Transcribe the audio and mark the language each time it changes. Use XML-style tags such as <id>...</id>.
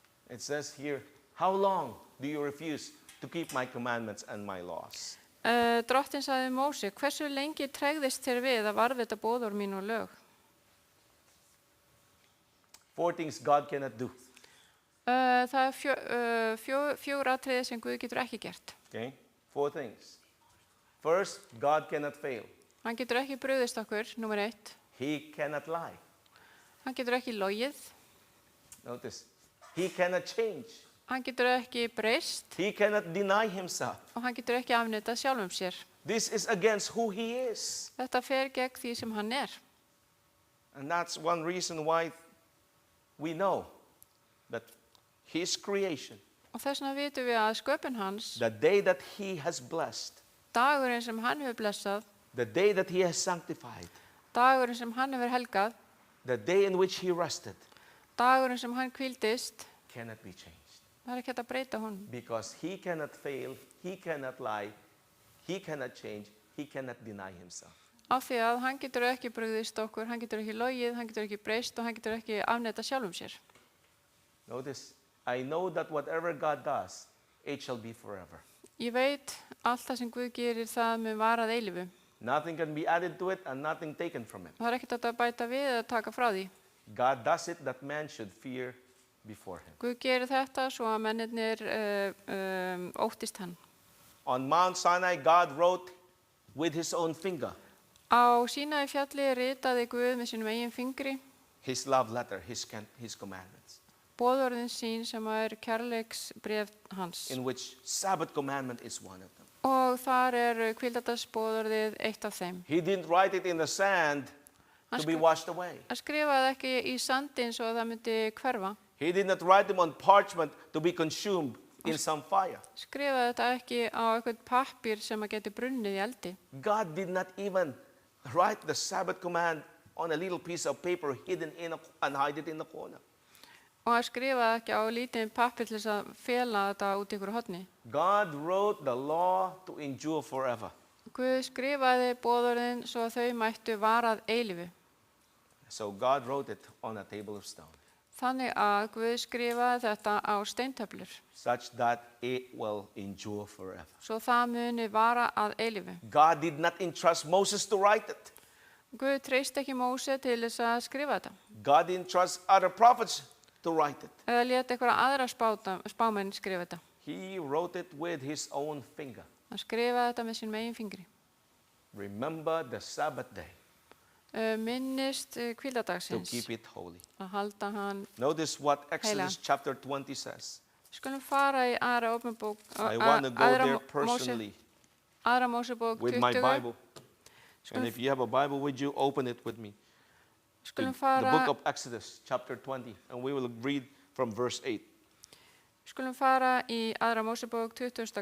<en>It says here, how long do you refuse to keep my commandments and my laws?</en> <is>Drottinn sagði Móse, hversu lengi tregðist þér við að varðveita boðorð mín og lög?</is> <en>4 things God cannot do.</en> <is>Það er fjögur atriði sem Guð getur ekki gert.</is> <en>Okay? 4 things. First, God cannot fail.</en> <is>Hann getur ekki brugðist okkur, númer 1.</is> <en>He cannot lie.</en> <is>Hann getur ekki logið.</is> <en>Notice, he cannot change.</en> <is>Hann getur ekki breyst</is> <en>He cannot deny himself.</en> <is>og hann getur ekki afneitað sjálfum sér.</is> <en>This is against who he is.</en> <is>Þetta fer gegn því sem hann er.</is> <en>And that's one reason why we know that his creation,</en> <is>Og þess vegna vitum við að sköpun hans,</is> <en>the day that he has blessed,</en> <is>dagurinn sem hann hefur blessað,</is> <en>the day that he has sanctified,</en> <is>dagurinn sem hann hefur helgað,</is> <en>the day in which he rested,</en> <is>dagurinn sem hann hvíldist,</is> <en>cannot be changed.</en> <is>það er ekki hægt að breyta honum.</is> <en>Because he cannot fail, he cannot lie, he cannot change, he cannot deny himself.</en> <is>Af því að hann getur ekki brugðist okkur, hann getur ekki logið, hann getur ekki breyst og hann getur ekki afneitað sjálfum sér.</is> <en>Notice, I know that whatever God does, it shall be forever.</en> <is>Ég veit, allt það sem Guð gerir það mun vara að eilífu.</is> <en>Nothing can be added to it and nothing taken from it.</en> <is>Það er ekkert hægt að bæta við eða taka frá því.</is> <en>God does it that man should fear before him.</en> <is>Guð gerir þetta svo að mennirnir óttist hann.</is> <en>On Mount Sinai, God wrote with his own finger</en> <is>Á Sínaí fjalli ritaði Guð með sínum eigin fingri</is> <en>his love letter, his commandments,</en> <is>boðorðin sín sem er kærleiksbréf hans.</is> <en>in which Sabbath commandment is one of them.</en> <is>Og þar er hvíldardagsboðorðið eitt af þeim.</is> <en>He didn't write it in the sand to be washed away.</en> <is>Hann skrifaði ekki í sandin svo að það myndi hverfa.</is> <en>He did not write them on parchment to be consumed in some fire.</en> <is>Skrifaði þetta ekki á eitthvað pappír sem að geti brunnið í eldi.</is> <en>God did not even write the Sabbath command on a little piece of paper hidden and hide it in the corner.</en> <is>Og hann skrifaði ekki á lítinn pappír til þess að fela þetta út í ykkur horni.</is> <en>God wrote the law to endure forever.</en> <is>Guð skrifaði boðorðin svo að þau mættu varað eilífu.</is> <en>So God wrote it on a table of stone,</en> <is>Þannig að Guð skrifaði þetta á steintöflur,</is> <en>such that it will endure forever.</en> <is>svo það muni vara að eilífu.</is> <en>God did not entrust Moses to write it.</en> <is>Guð treysti ekki Móse til þess að skrifa þetta.</is> <en>God didn't trust other prophets to write it.</en> <is>Eða lét einhverja aðra spámenn skrifa þetta.</is> <en>He wrote it with his own finger.</en> <is>Hann skrifaði þetta með sínum eigin fingri.</is> <en>Remember the Sabbath day</en> <is>Minnist</is> <en>to</en> <is>hvíldardagsins</is> <en>keep it holy.</en> <is>að halda hann.</is> <en>Notice what Exodus chapter 20 says.</en> <is>Skulum fara í aðra Mósebók</is> <en>I want to go there personally</en> <is>aðra Mósebók</is> <en>with my</en> <is>20.</is> <en>Bible. And if you have a Bible, would you open it with me?</en> <is>Skulum</is> <en>The</en> <is>fara</is> <en>book of Exodus, chapter 20, and we will read from verse 8.</en> <is>Skulum fara í aðra Mósebók 20.</is>